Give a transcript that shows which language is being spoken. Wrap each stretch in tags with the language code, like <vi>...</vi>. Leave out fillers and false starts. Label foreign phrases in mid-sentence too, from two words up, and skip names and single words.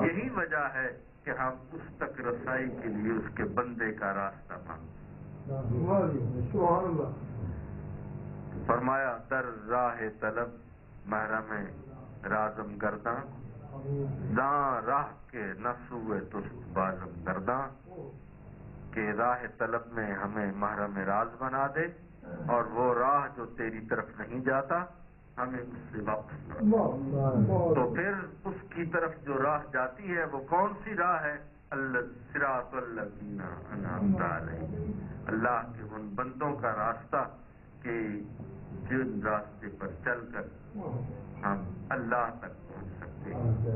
<ur>یہی وجہ ہے کہ ہم اس تک رسائی کے لیے اس کے بندے کا راستہ مانگتے۔</ur> <fa>فرمایا در راہ طلب محرم رازم گرداں، داں راہ کے نہ سوئے تست بازم گرداں،</fa> <ur>کہ راہ طلب میں ہمیں محرم راز بنا دے، اور وہ راہ جو تیری طرف نہیں جاتا ہمیں اس سے واپس لا۔ تو پھر اس کی طرف جو راہ جاتی ہے وہ کون سی راہ ہے؟</ur> <ar>صراط الذین انعمت علیہم،</ar> <ur>اللہ کے ان بندوں کا راستہ کہ جن راستے پر چل کر ہم اللہ تک پہنچ سکتے ہیں۔</ur>